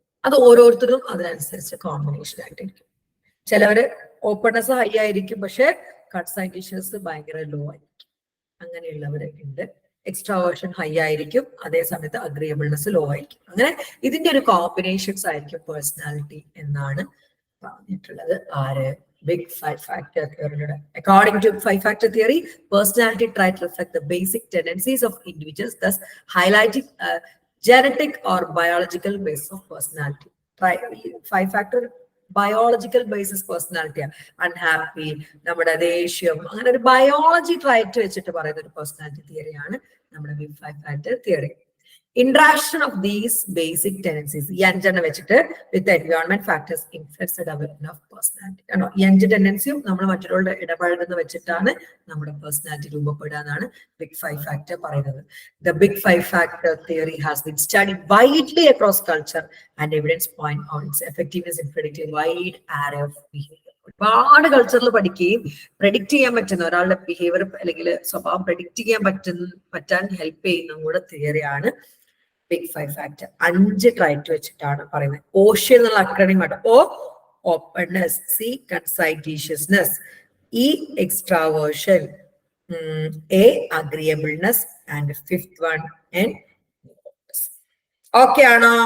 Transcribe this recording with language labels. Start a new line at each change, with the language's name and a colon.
Malayalam: അത് ഓരോരുത്തരും അതിനനുസരിച്ച് കോമ്പിനേഷൻ ആയിട്ടിരിക്കും. ചിലവര് ഓപ്പൺനെസ് ഹൈ ആയിരിക്കും, പക്ഷെ കൺസൈറ്റീഷ്യസ് ഭയങ്കര ലോ ആയിരിക്കും. അങ്ങനെയുള്ളവരുണ്ട്. എക്സ്ട്രാവേർഷൻ ഹൈ ആയിരിക്കും, അതേ സമയത്ത് അഗ്രിയബിൾനെസ് ലോ ആയിരിക്കും. അങ്ങനെ ഇതിന്റെ ഒരു കോമ്പിനേഷൻസ് ആയിരിക്കും പേഴ്സണാലിറ്റി എന്നാണ് പറഞ്ഞിട്ടുള്ളത്. ആര്?
English: Big 5 factor theory. According to 5 factor theory, personality trait reflect the basic tendencies of individuals, thus highlighting a genetic or biological basis of personality.
Malayalam: 5 factor biological basis പേഴ്സണാലിറ്റിയാണ്. Unhappy, നമ്മുടെ ദേഷ്യം, അങ്ങനെ ഒരു ബയോളജി ട്രൈറ്റ് വെച്ചിട്ട് പറയുന്ന ഒരു പേഴ്സണാലിറ്റി തിയറിയാണ് നമ്മുടെ big 5 factor theory.
English: Interaction of these basic tendencies,
Malayalam: ഈ 5 വെച്ചിട്ട്
English: with the environment factors influence the development of personality.
Malayalam: ആണോ, ഈ 5 ടെൻഡൻസിയും നമ്മൾ മറ്റുള്ളവരുടെ ഇടപഴകുന്ന വെച്ചിട്ടാണ് നമ്മുടെ പേഴ്സണാലിറ്റി രൂപപ്പെടുക എന്നാണ് ബിഗ് 5 ഫാക്ടർ പറയുന്നത്.
English: The big 5 factor theory has been studied widely across culture and evidence point on its effectiveness in predicting wide array of behavior.
Malayalam: ഒരുപാട് കൾച്ചറിൽ പഠിക്കുകയും പ്രെഡിക്റ്റ് ചെയ്യാൻ പറ്റുന്ന ഒരാളുടെ ബിഹേവിയർ അല്ലെങ്കിൽ സ്വഭാവം പ്രെഡിക്റ്റ് ചെയ്യാൻ പറ്റാൻ ഹെൽപ്പ് ചെയ്യുന്ന കൂടെ തിയറിയാണ് ബിഗ് 5 ഫാക്ടർ. 5 ട്രൈറ്റ് വെച്ചിട്ടാണ് പറയുന്നത്. ഓഷ്യൻ എന്നുള്ള അക്രണിം ആട്ടോ. ഓ openness, C കൺസൈറ്റീഷ്യസ്നെസ്, E extraversion, A അഗ്രിയബിൾനെസ് and
English: 5th one
Malayalam: N. Okay ആണോ?